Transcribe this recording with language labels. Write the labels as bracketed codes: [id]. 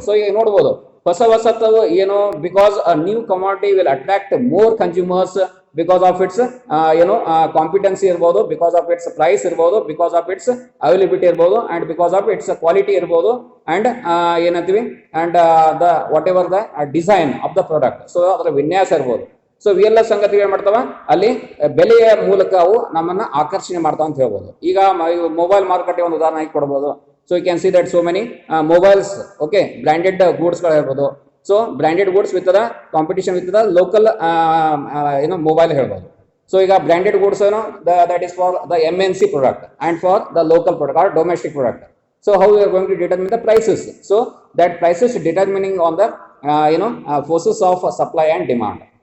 [kn] So ಈಗ ನೋಡ್ಬೋದು, ಹೊಸತು ಏನು, [en] Because a new commodity will attract more consumers because of its competency ಇರ್ಬೋದು, because of its price ಇರ್ಬೋದು, because of its availability ಇರ್ಬೋದು, and because of its quality ಇರ್ಬೋದು, and ಏನಂತೀವಿ, and the whatever the design of the product. [kn] So ಅದರ ವಿನ್ಯಾಸ ಇರ್ಬೋದು. So ಇವೆಲ್ಲ ಸಂಗತಿಗಳು ಏನ್ ಮಾಡ್ತಾವ, ಅಲ್ಲಿ ಬೆಲೆಯ ಮೂಲಕ ಅವು ನಮ್ಮನ್ನ ಆಕರ್ಷಣೆ ಮಾಡ್ತಾವ ಅಂತ ಹೇಳ್ಬೋದು. ಈಗ ಮೊಬೈಲ್ ಮಾರುಕಟ್ಟೆ ಒಂದು ಉದಾಹರಣೆ ಕೊಡ್ಬೋದು. [en] So you can see that so many mobiles, okay, branded goods ಗಳು ಹೇಳ್ಬೋದು. So branded goods with the competition with the local mobile ಹೇಳ್ಬೋದು. So ಈಗ branded goods ಏನು, that is for the MNC product and for the local product or domestic product. So how you are going to determine the prices? So that prices determining on the forces of supply and demand.